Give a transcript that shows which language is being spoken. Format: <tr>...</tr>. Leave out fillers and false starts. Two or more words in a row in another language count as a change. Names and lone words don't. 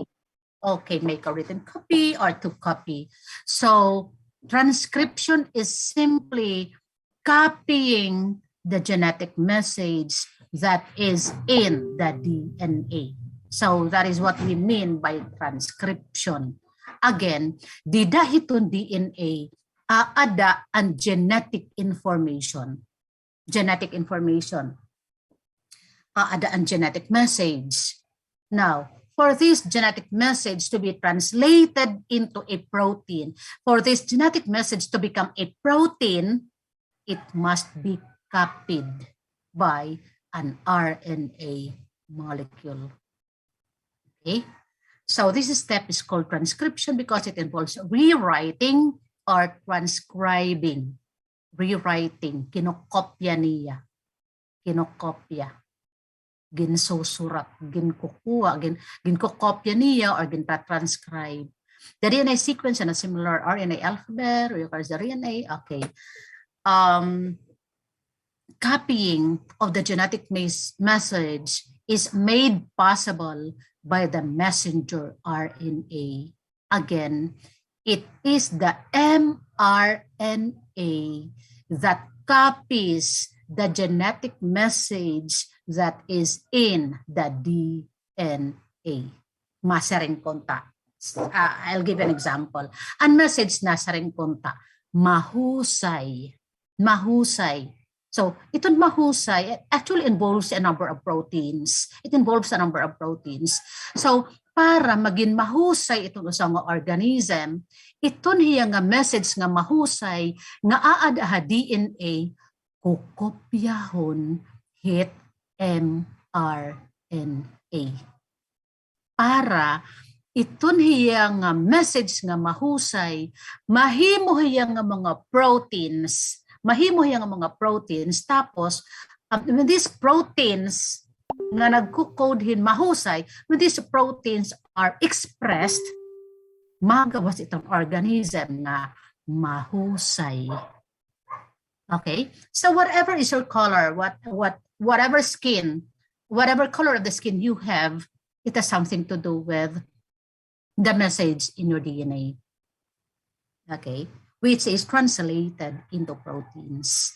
<en>Okay, make a written copy or to copy. So transcription is simply copying the genetic message that is in the DNA. So that is what we mean by transcription. Again,</en> <war>di dahito DNA aada ang genetic information.</war> <en>Genetic information.</en> <war>Aada ang genetic message.</war> <en>Now, for this genetic message to be translated into a protein, for this genetic message to become a protein, it must be copied by an RNA molecule. Okay? So this step is called transcription because it involves rewriting or transcribing. Rewriting,</en> <war>kinokopya niya. Kinokopya. Ginsusurat, ginkukuha, ginkokopya niya or gintranscribe.</war> <en>The DNA sequence and a similar RNA alphabet requires the RNA. Okay. Copying of the genetic message is made possible by the messenger RNA. Again, it is the mRNA that copies the genetic message that is in the DNA.</en> <war>Masaring konta.</war> <en>I'll give an example.</en> <war>Ang message na saring konta, mahusay.</war> <en>Mahusay. So,</en> <war>itong mahusay</war> <en>actually involves a number of proteins. It involves a number of proteins. So,</en> <tl>para maging mahusay itong isang organism,</tl> <war>iton hiya nga message nga mahusay nga aad ha DNA kukopyahon hit mRNA. Para iton hiya nga message nga mahusay, mahimo hiya nga mga proteins, tapos</war> <en>when these proteins</en> <war>nga nagko-code hin mahusay,</war> <en>when these proteins are expressed,</en> <war>magawas itong organism na mahusay.</war> <en>Okay? So whatever is your color, whatever skin, whatever color of the skin you have, it has something to do with the message in your DNA. Okay? Which is translated into proteins.</en>